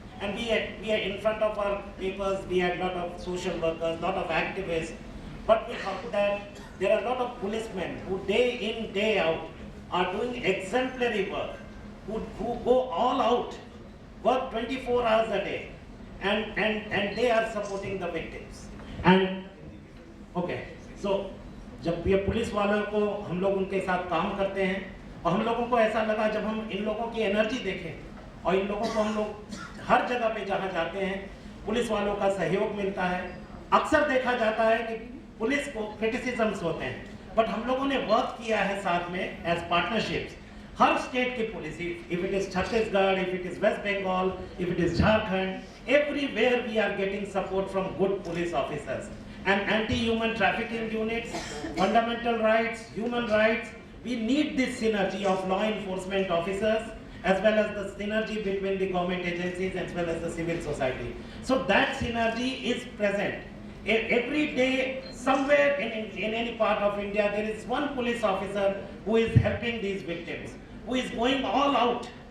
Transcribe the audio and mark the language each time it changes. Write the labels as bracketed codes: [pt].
[en] And we are in front of our papers, we had a lot of social workers, a lot of activists, but we thought that there are a lot of policemen who day in, day out are doing exemplary work, who go all out, work 24 hours a day, and they are supporting the victims. And okay, so [hi] जब ये police वालों को हम लोग उनके साथ काम करते हैं, और हम लोगों को ऐसा लगा जब हम इन लोगों की एनर्जी देखें और इन लोगों को हम लोग हर जगह पे जहाँ जाते हैं पुलिस वालों का सहयोग मिलता है। अक्सर देखा जाता है कि पुलिस को क्रिटिसिज्म्स होते हैं, बट हम लोगों ने वर्क किया है साथ में एज पार्टनरशिप्स। हर स्टेट की police, [en] If it is Chhattisgarh, if it is West Bengal, if it is Jharkhand, everywhere we are getting support from good police officers. And anti-human trafficking units, fundamental rights, human rights, we need this synergy of law enforcement officers as well as the synergy between the government agencies as well as the civil society. So that synergy is present. Every day, somewhere in any part of India, there is one police officer who is helping these victims, who is going all out.